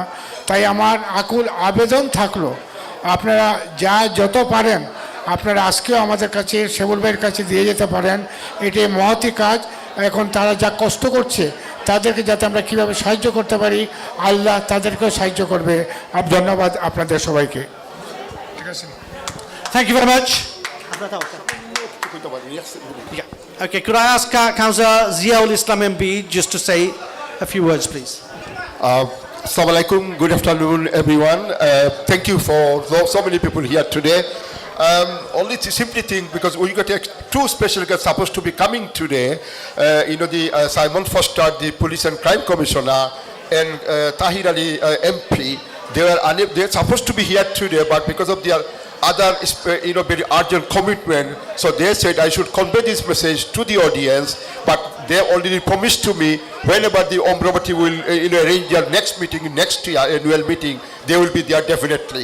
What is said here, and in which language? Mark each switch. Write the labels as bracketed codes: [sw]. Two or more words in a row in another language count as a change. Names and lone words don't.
[bn] তাই আমার আকুল আবেদন থাকলো, আপনারা যত পারেন আপনারা আজকেও আমাদের কাছে সেবুল ভাইয়ের কাছে দিয়ে যেতে পারেন। এটি মহতি কাজ। এখন তারা যা কষ্ট করছে তাদেরকে যাতে আমরা কীভাবে সাহায্য করতে পারি, আল্লাহ তাদেরকেও সাহায্য করবে। ধন্যবাদ আপনাদের সবাইকে। ঠিক আছে, [en] thank you very much. Okay, could I ask Councillor Ziaul Islam MB just to say a few words, please? [ar] السلام عليكم. [en] Good afternoon, everyone. Thank you for so many people here today. Only to simply think, because we got two special guests supposed to be coming today. The Simon Foster, the Police and Crime Commissioner, and Tahir Ali MP, they're supposed to be here today, but because of their other very urgent commitment, so they said I should convey this message to the audience, but they already promised to me whenever the Omoraboti will arrange their next meeting, next year annual meeting, they will be there definitely.